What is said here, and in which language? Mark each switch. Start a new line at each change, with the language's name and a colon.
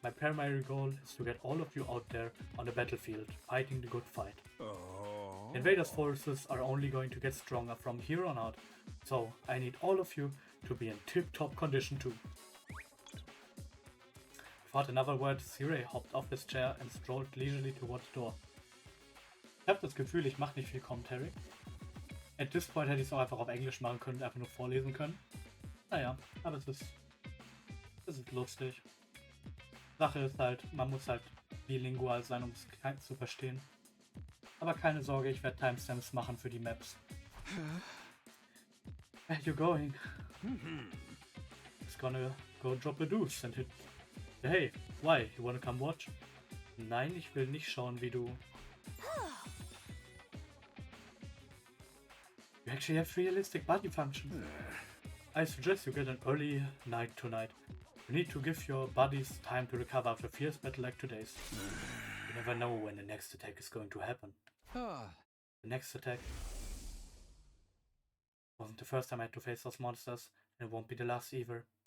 English: My primary goal is to get all of you out there on the battlefield, fighting the good fight. Invaders' forces are only going to get stronger from here on out, so I need all of you to be in tip-top condition too. Without another word, Sirei hopped off his chair and strolled leisurely toward the door.
German: Ich habe das Gefühl, ich mache nicht viel Commentary.
English: At this point
German: hätte ich es auch einfach auf Englisch machen können, einfach nur vorlesen können. Naja, aber es ist Das ist lustig. Sache ist halt, man muss halt bilingual sein, um es zu verstehen. Aber keine Sorge, ich werde Timestamps machen für die Maps.
English: Where you going? It's gonna go drop a deuce and hit. Hey, why? You wanna come watch?
German: Nein, ich will nicht schauen, wie du...
English: You actually have realistic body function. I suggest you get an early night tonight. You need to give your bodies time to recover after a fierce battle like today's. You never know when the next attack is going to happen. The next attack wasn't the first time I had to face those monsters, and it won't be the last either.